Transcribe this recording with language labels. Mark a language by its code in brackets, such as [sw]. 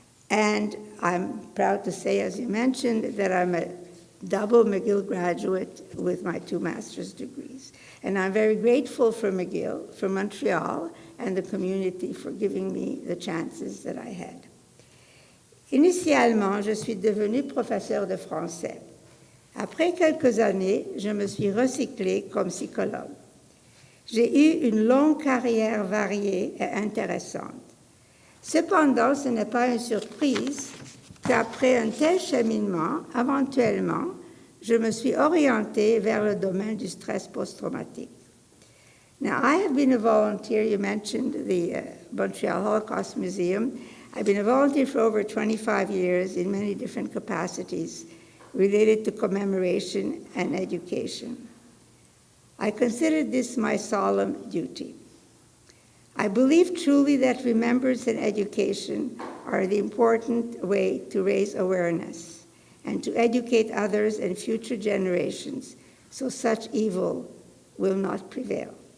[en] And I'm proud to say, as you mentioned, that I'm a double McGill graduate with my 2 master's degrees. And I'm very grateful for McGill, for Montreal, and the community for giving me the chances that I had. [fr] Initialement, je suis devenue professeur de français. Après quelques années, je me suis recyclée comme psychologue. J'ai eu une longue carrière variée et intéressante. Cependant, ce n'est pas une surprise qu'après un tel cheminement, éventuellement, je me suis orientée vers le domaine du stress post-traumatique. [en] Now, I have been a volunteer. You mentioned the Montreal Holocaust Museum. I've been a volunteer for over 25 years in many different capacities related to commemoration and education. I consider this my solemn duty. I believe truly that remembrance and education are the important way to raise awareness and to educate others and future generations so such evil will not prevail.